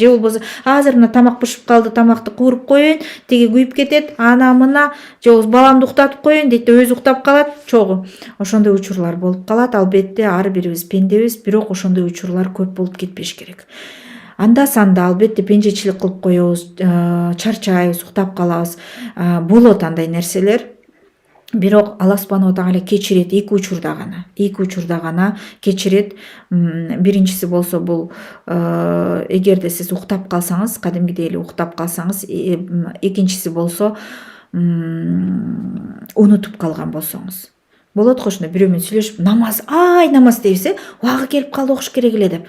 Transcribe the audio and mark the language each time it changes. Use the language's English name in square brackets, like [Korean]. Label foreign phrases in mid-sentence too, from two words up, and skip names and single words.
[Kyrgyz] Же болбосо азыр мына тамак бышып калды, тамакты кууруп коеюн, теги күйүп кетет, ана мына, же болбосо баламды уктатып коеюн дейт, өзү уктап калат, чогуу. Ошондой учурлар болуп калат. Албетте ар бирибиз пендебиз, бирок ошондой учурлар көп болуп кетпеш керек. Анда санда албетте пенжечилик кылып коебуз, чарчайбыз, уктап калабыз. Болот андай нерселер. Бирок [Arabic] الله سبحانه وتعالى [Kyrgyz] кечирет, 2 учурда гана кечирет. Биринчиси болсо бул эгерде сиз уктап калсаңыз, кадимгидей эле уктап калсаңыз, экинчиси болсо унутуп калган болсоңуз. Болот го ошондой бирөө менен сүйлөшүп, намаз дейбиз, убагы келип калды, окуш керек эле деп.